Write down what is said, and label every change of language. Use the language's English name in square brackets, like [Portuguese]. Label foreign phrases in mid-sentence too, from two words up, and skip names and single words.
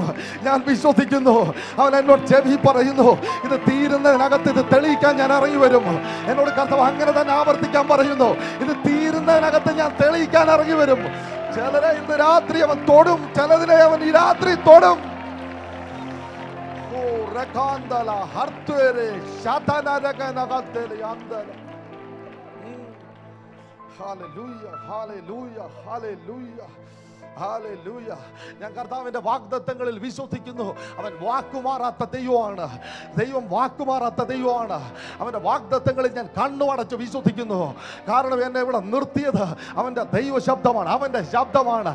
[Malayalam] ഞാൻ വിശ്വസിക്കുന്നു. അവൻ എന്നോട് ചെവി പറയുന്നു, ഇത് തീരുന്നതിനകത്ത് ഇത് തെളിയിക്കാൻ ഞാൻ ഇറങ്ങി വരും. എന്നോട് കർത്താവ് അങ്ങനെ തന്നെ ആവർത്തിക്കാൻ പറയുന്നു, ഇത് തീരുന്നതിനകത്ത് ഞാൻ തെളിയിക്കാൻ ഇറങ്ങി വരും. ചിലരെ ഇന്ന് രാത്രി അവൻ തൊടും, ചിലതിനെ അവൻ ഈ രാത്രി തൊടും. Rekandala hartuere shatana rekanagatel yandala. Hallelujah, hallelujah, hallelujah, hallelujah. ഞാൻ കർത്താവിന്റെ വാഗ്ദത്തങ്ങളിൽ വിശ്വസിക്കുന്നു. അവൻ വാക്കുമാറാത്ത ദൈവമാണ്. ദൈവം വാക്കുമാറാത്ത ദൈവമാണ്. അവന്റെ വാഗ്ദത്തങ്ങളിൽ ഞാൻ കണ്ണുമടച്ച് വിശ്വസിക്കുന്നു. കാരണം എന്നെ ഇവിടെ നിർത്തിയത് അവന്റെ ദൈവ ശബ്ദമാണ്, അവന്റെ ശബ്ദമാണ്.